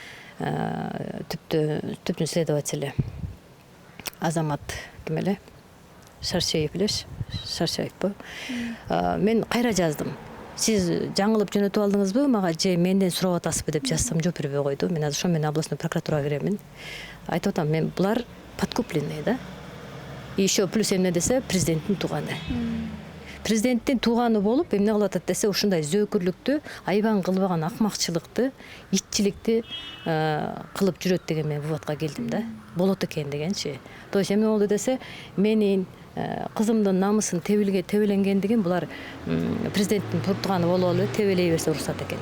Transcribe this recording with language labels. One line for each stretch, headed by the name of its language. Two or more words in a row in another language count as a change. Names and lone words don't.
Kyrgyz: Түптүн следователі Азамат ким эле? Шаршеев элеш, Шаршаевпы. Мен кайра жаздым. Сиз жаңылып жөнөтүп алдыңызбы, мага же менден сурап атасызбы деп жазсам жооп бербей койду. Мен азыр ошо менен
Russian: областной прокуратурага
Kyrgyz: киремин. Айтып атам, мен булар подкупленные да.
Russian: И еще плюс
Kyrgyz: эмне десе, президенттин тууганы. Президенттин тууганы болуп, эмне кылып атат десе, ушундай зөөкүрлүктү, айбан кылбаган акмакчылыкты, итчиликти кылып жүрөт деген мен выводко келдим да. Болот экен дегенчи.
Russian: То есть
Kyrgyz: эмне болду десе, менин кызымдын намысын тебеленгендигин булар президенттин тууганы болуп эле тебелей берсе уруксат экен.